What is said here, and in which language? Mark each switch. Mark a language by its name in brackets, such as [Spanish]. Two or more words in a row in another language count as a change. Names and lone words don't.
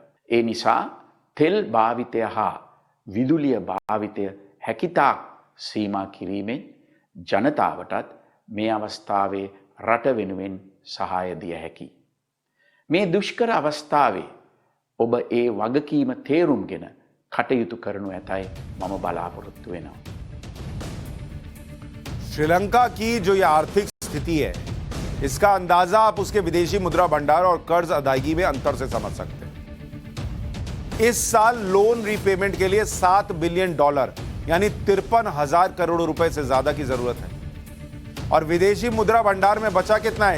[Sinhala] ඒ නිසා තෙල් භාවිතය හා විදුලිය භාවිතය හැකිතාක් සීමා කිරීමෙන් ජනතාවටත් මේ අවස්ථාවේ රට වෙනුවෙන් සහාය දිය හැකියි. මේ දුෂ්කර අවස්ථාවේ ඔබ ඒ වගකීම තේරුම්ගෙන කටයුතු කරනු ඇතයි මම බලාපොරොත්තු වෙනවා. [Hindi] श्रीलंका की जो ये आर्थिक स्थिति है, इसका अंदाजा आप उसके विदेशी मुद्रा भंडार और कर्ज अदायगी में अंतर से समझ सकते हैं। इस साल [English] loan repayment [Hindi] के लिए $7 बिलियन यानी 53,000 करोड़ रुपए से ज्यादा की जरूरत है, और विदेशी मुद्रा भंडार में बचा कितना है?